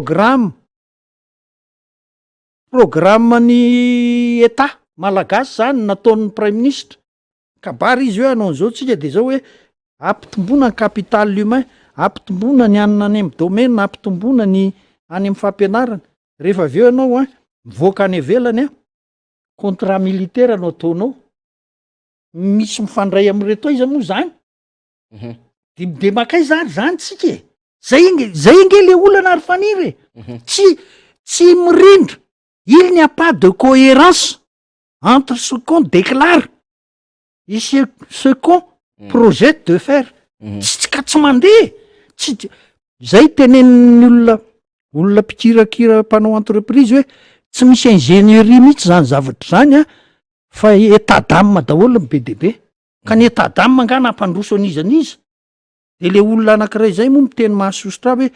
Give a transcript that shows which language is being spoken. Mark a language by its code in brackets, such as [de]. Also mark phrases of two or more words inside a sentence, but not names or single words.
[mg] programmany état malagasy zany nataon'ny [fr] prime ministre [mg] kabary izy hoe anao zao tsika de zao hoe ampitombona ny [fr] capital humain [mg] ampitombona ny anina any amy domaine ampitombona ny any amy fampianarana rehefa aveo ianao a mivoaka any avelany a [fr] contrat militaire [mg] anao ataonao misy mifandray am'reto izy moa zany de makay zany tsika zay nge le olana ary faniry tsy mirindra [fr] il n'y a pas de cohérence entre ce qu'on déclare et ce qu'on projette de faire [mg] ka tsy mandeha zay tenen'ny olona mpikirakira mpanao entreprise hoe tsy misy ingénierie mihitsy zany zavatra zany a fa [fr] état d'âme [mg] daholo ny be debe ka ny [fr] état d'âme [mg] angana ampandroso an'izaniza de le olona anankiray zay moa miteny mahasositra hoe